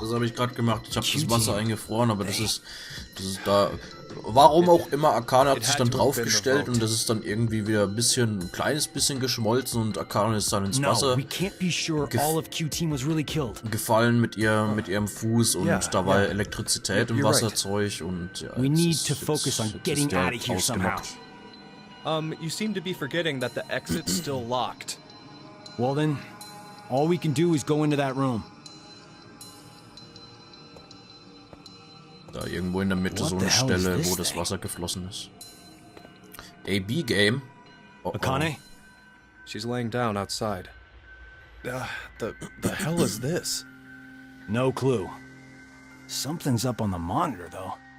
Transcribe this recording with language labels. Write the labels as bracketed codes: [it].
[de] Das habe ich gerade gemacht. Ich habe das Wasser eingefroren, aber das ist da. Warum auch immer, Akane hat sich dann draufgestellt und das ist dann irgendwie wieder ein kleines bisschen geschmolzen und Akane ist dann ins Wasser [en] we can't be sure all of Q-Team was really killed. [de] gefallen mit ihrem Fuß und da war Elektrizität im Wasserzeug und ja, [en] We need to focus on getting out of here somehow. You seem to be forgetting that the exit's still locked. Well then, all we can do is go into that room. [de] Da irgendwo in der Mitte so eine Stelle, wo das Wasser geflossen ist. [en] AB Game. Akane? She's laying down outside. The hell is this? No clue. Something's up on the monitor, though.